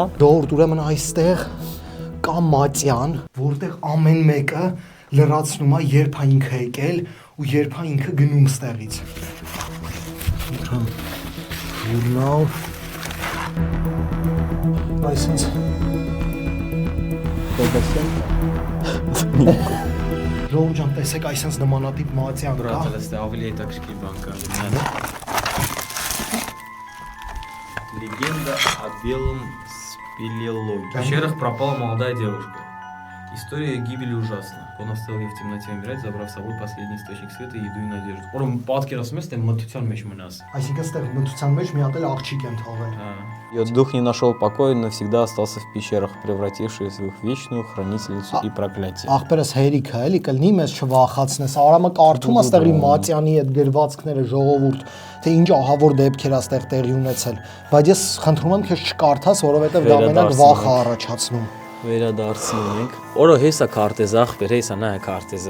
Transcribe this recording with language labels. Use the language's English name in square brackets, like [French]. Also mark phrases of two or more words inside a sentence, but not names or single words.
[Armenian] Ժողովուրդ ուրեմն այստեղ կա մատյան, որտեղ ամեն մեկը լրացնում է երբ է ինքը եկել ու երբ է ինքը գնում ստեղից։ Ուրան ժուրնալ այսինքն Ժողովուրդ ջան, տեսեք այսինքն նմանատիպ մատյան կա։ Այստեղ ավելի հետաքրքիր բան կա։ [Russian] Легенда о белом спелеологе. В пещерах пропала молодая девушка. История гибели ужасна. Он оставил ее в темноте умирать, забрав с собой последний источник света, еду и надежду. [Armenian] Որում պատկերացնում ես, թե մթության մեջ մնաս։ Այսինքն ստեղ մթության մեջ մի հատ էլ աղջիկ են թողել։ [Russian] Ее дух не нашел покоя, навсегда остался в пещерах, превратившись в их вечную хранительницу и проклятие. [Armenian] Ախպերս հերիքը էլի կլինի մեզ չվախացնես։ Արամը կարդում է ստեղի մատյանի այդ գրվածքները ժողովուրդ, թե ինչ ահավոր դեպքեր է ստեղ տեղի ունեցել։ Բայց ես խնդրում եմ քեզ չկարդաս, որովհետև դա մենակ վախ է առաջացնում։ Վերադարձնում ենք։ Օրո հեսա քարտեզը, ախպեր, հեսա նա է քարտեզը։